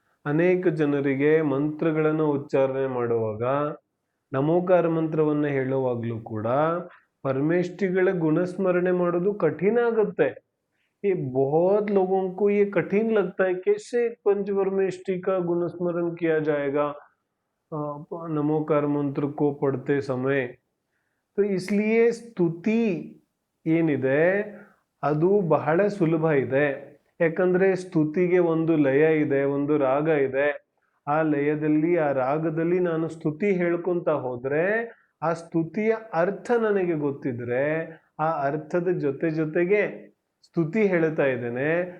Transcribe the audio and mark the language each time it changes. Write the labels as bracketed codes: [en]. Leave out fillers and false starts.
[kn] ಅನೇಕ ಜನರಿಗೆ ಮಂತ್ರಗಳನ್ನು ಉಚ್ಚಾರಣೆ ಮಾಡುವಾಗ, ನಮೋಕಾರ ಮಂತ್ರವನ್ನು ಹೇಳುವಾಗಲೂ ಕೂಡ ಪರಮೇಷ್ಠಿಗಳ ಗುಣಸ್ಮರಣೆ ಮಾಡೋದು ಕಠಿಣ ಆಗುತ್ತೆ. [hi] ये बहुत लोगों को ये कठिन लगता है, कैसे पंचपरमेष्ठी का गुणस्मरण किया जाएगा नमोकार मंत्र को पढ़ते समय. तो इसलिए [kn] ಸ್ತುತಿ ಏನಿದೆ ಅದು ಬಹಳ ಸುಲಭ ಇದೆ. ಯಾಕಂದ್ರೆ ಸ್ತುತಿಗೆ ಒಂದು ಲಯ ಇದೆ, ಒಂದು ರಾಗ ಇದೆ. ಆ ಲಯದಲ್ಲಿ, ಆ ರಾಗದಲ್ಲಿ ನಾನು ಸ್ತುತಿ ಹೇಳ್ಕೊಂತ ಹೋದ್ರೆ ಆ ಸ್ತುತಿಯ ಅರ್ಥ ನನಗೆ ಗೊತ್ತಿದ್ರೆ, ಆ ಅರ್ಥದ ಜೊತೆ ಜೊತೆಗೆ ಸ್ತುತಿ ಹೇಳ್ತಾ ಇದ್ದೇನೆ.